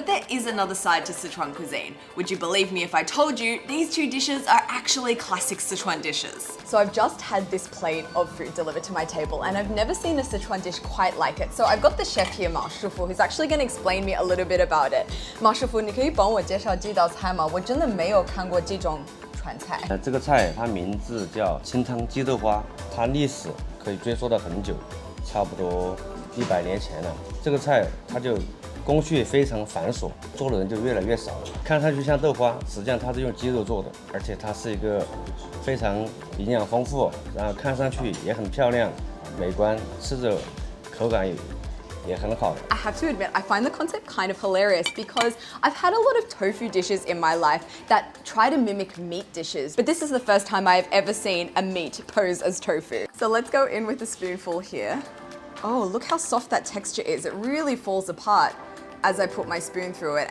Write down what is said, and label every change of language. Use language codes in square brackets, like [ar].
[en] But there is another side to Sichuan cuisine. Would you believe me if I told you these two dishes are actually classic Sichuan dishes? So I've just had this plate of food delivered to my table and I've never seen a Sichuan dish quite like it. So I've got the chef here, Ma Shifu, who's actually going to explain me a little bit about it. [zh] Ma Shifu, 你可以帮我介绍这道菜吗？我真的没有看过这种川菜。这个菜它名字叫清汤鸡豆花，它历史可以追溯到很久，差不多100年前了。这个菜它就工序非常繁琐，做的人就越来越少了。看上去像豆花，实际上它是用鸡肉做的，而且它是一个非常营养丰富，然后看上去也很漂亮、美观，吃着口感也很好。 [en] I have to admit, I find the concept kind of hilarious because I've had a lot of tofu dishes in my life that try to mimic meat dishes, but this is the first time I've ever seen a meat pose as tofu. So let's go in with a spoonful here. Oh, look how soft that texture is. It really falls apart as I put my spoon through it.